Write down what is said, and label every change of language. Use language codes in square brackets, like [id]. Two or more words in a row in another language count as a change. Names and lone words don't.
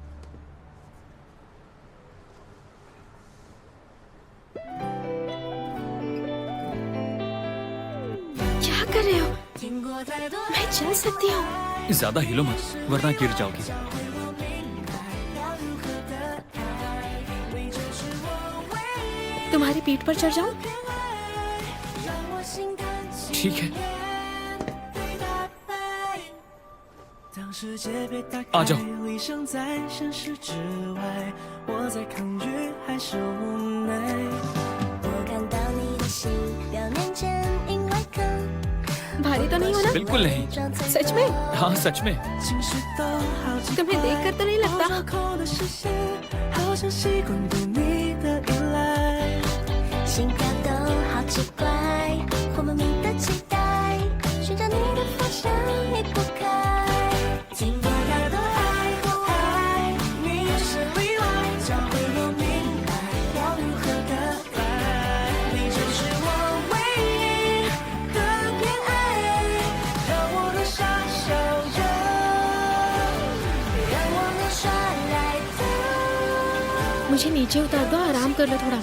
[hi] क्या कर रहे हो? मैं चल सकती हूँ। ज्यादा हिलो मत, वरना गिर जाओगी। तुम्हारी पीठ पर चढ़ जाऊं? ठीक है। [zh] 当世界被打开，啊走理想在现实之外，我在抗拒还是无奈。我看到你的心，表面坚硬外壳。 [hi] भारी तो नहीं हो ना? बिल्कुल नहीं। सच में? हाँ, सच में। [zh] 情绪都好奇怪， [hi] तुम्हें देखकर तो नहीं [zh] 我 [hi] लगता। [zh] 绕口的视线，好像习惯对你的依赖。心跳都好奇怪，或莫名的期待，寻找你的方向离不开。经过太多爱和爱，你也是例外，教会我明白要如何的爱。你就是我唯一的偏爱，让我能傻笑着，让我能耍赖的。 [hi] मुझे नीचे उतार दो, आराम कर लो थोड़ा।